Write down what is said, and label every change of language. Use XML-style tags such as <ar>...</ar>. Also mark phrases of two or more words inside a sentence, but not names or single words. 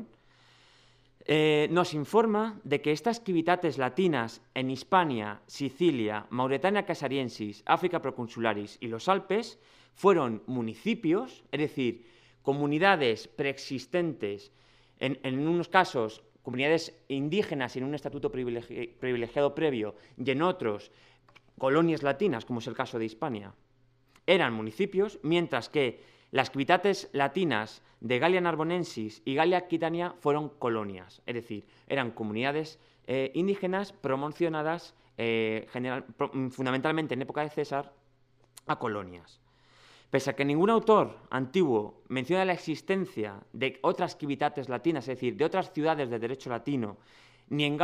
<es>nos informa de que estas civitates latinas en Hispania, Sicilia, Mauretania Caesariensis, África Proconsularis y los Alpes fueron municipios, es decir, comunidades preexistentes, en unos casos comunidades indígenas en un estatuto privilegiado previo y en otros colonias latinas, como es el caso de Hispania, eran municipios, mientras que Las civitates latinas de Gallia Narbonensis y Gallia Aquitania fueron colonias, es decir, eran comunidades indígenas promocionadas fundamentalmente en época de César a colonias. Pese a que ningún autor antiguo menciona la existencia de otras civitates latinas, es decir, de otras ciudades de derecho latino, ni en</es>